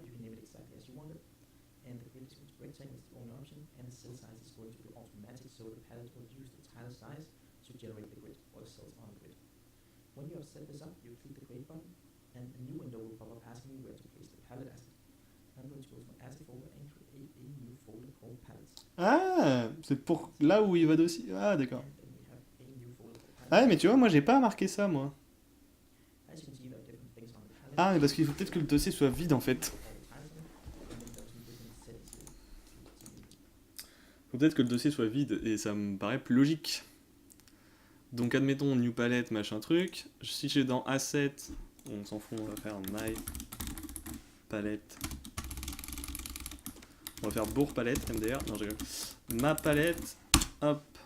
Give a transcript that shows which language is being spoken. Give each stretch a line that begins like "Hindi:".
English: You can name it exactly as you want it. And the grid is going to be rectangle, is the only option, and the cell size is going to be automatic, so the palette will use the tile size to generate the grid or the cells on the grid. When you have set this up, you click the create button, and a new window will pop up asking you where to place the palette asset. I'm going to go to my asset folder and create a new folder called palettes.
French: Ah, c'est pour là où il va dossier. Ah, d'accord.
English: And then we have a new folder called palettes.
French: Ah, mais tu vois, moi j'ai pas marqué ça, moi.
English: As you can see, there are different things on the palette.
French: Ah, mais parce qu'il faut peut-être que le dossier soit vide en fait.
English: All the tiles on it, and then there are some different settings here to use.
French: Faut peut-être que le dossier soit vide et ça me paraît plus logique. Donc admettons new palette machin truc. Si j'ai dans asset, on s'en fout, on va faire my palette. On va faire bourg palette MDR. Non, je rigole. Ma palette, hop.